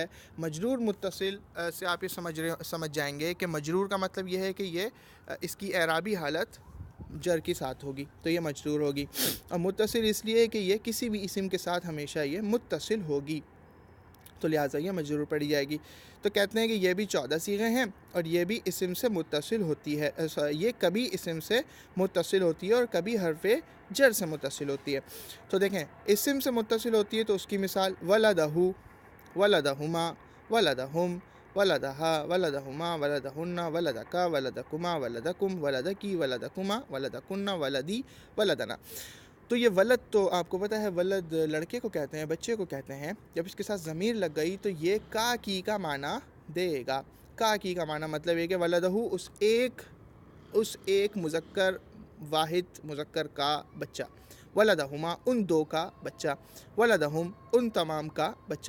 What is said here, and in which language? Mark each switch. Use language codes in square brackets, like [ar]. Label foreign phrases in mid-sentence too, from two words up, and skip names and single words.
[ur] مجرور متصل سے آپ یہ سمجھ جائیں گے کہ مجرور کا مطلب یہ ہے کہ یہ اس کی اعرابی حالت جر کے ساتھ ہوگی، تو یہ مجرور ہوگی، اور متصل اس لیے کہ یہ کسی بھی اسم کے ساتھ ہمیشہ یہ متصل ہوگی، تو لہٰذا یہ مجرور پڑھی جائے گی۔ تو کہتے ہیں کہ یہ بھی 14 صیغے ہیں، اور یہ بھی اسم سے متصل ہوتی ہے، یہ کبھی اسم سے متصل ہوتی ہے اور کبھی حرف جر سے متصل ہوتی ہے۔ تو دیکھیں، اسم سے متصل ہوتی ہے تو اس کی مثال [ar] ولدہو، ولدہما، ولدہم، ولدہا، ولدہما، ولدہن، ولدکا، ولدکما، ولدکم، ولدکی، ولدکما، ولدکن، ولدی، ولدنا۔ [ur] تو یہ ولد تو آپ کو پتہ ہے ولد لڑکے کو کہتے ہیں، بچے کو کہتے ہیں۔ جب اس کے ساتھ ضمیر لگ گئی تو یہ کا کی کا معنی دے گا۔ کا کی کا معنی مطلب یہ کہ ولدہو اس ایک مذکر، واحد مذکر کا بچہ، ولدہما ان دو کا بچہ، ولدہم ان تمام کا بچہ۔